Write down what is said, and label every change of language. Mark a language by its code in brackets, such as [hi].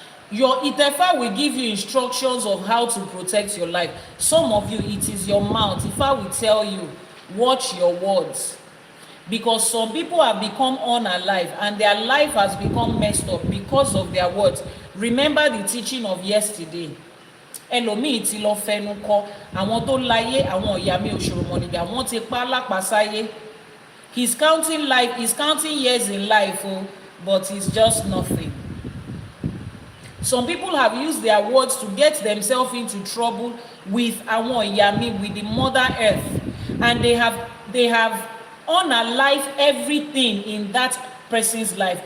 [en] Your Itefa will give you instructions of how to protect your life. Some of you, it is your mouth. Ifá will tell you, watch your words. Because some people have become unalive and their life has become messed up because of their words. Remember the teaching of yesterday. [yo] Ẹlòmíì ti lọ fẹnu kò àwọn tó láyé àwọn ìyá mi òṣòròmọnìgbà àwọn ti pa lápasáyé. [en] He's counting life, he's counting years in life, but it's just nothing. Some people have used their words to get themselves into trouble with [yo] àwọn ìyá mi, [en] with the Mother Earth, and they have unalive everything in that person's life.